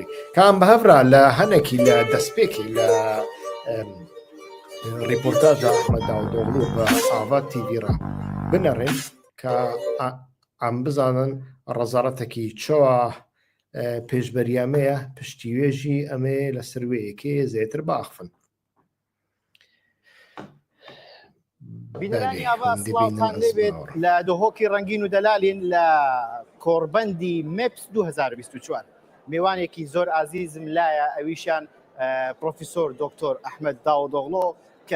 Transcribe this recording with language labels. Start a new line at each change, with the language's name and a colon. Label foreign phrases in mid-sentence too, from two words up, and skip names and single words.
Kurdish: Ka em bi hev re li hinekî li destpêkê li rêportaja Ehmed Davutoğlu bi Ava TV re binerin ka em bizanin rezaretekî çawa pêşberiya me ye piştî wê jî em ê li ser wê yekê zêtir biaxivin.
Central Kurdish: بینەرانی ئاوا سڵاوتان لێبێت لە دۆهۆکی ڕەنگین و دەلالین لە کۆڕبەندی MEPS 2024 میوانێکی زۆر ئازیزم لایە ئەویشان پرۆفیسۆر دکتۆر ئەحمەد داودۆغڵۆ کە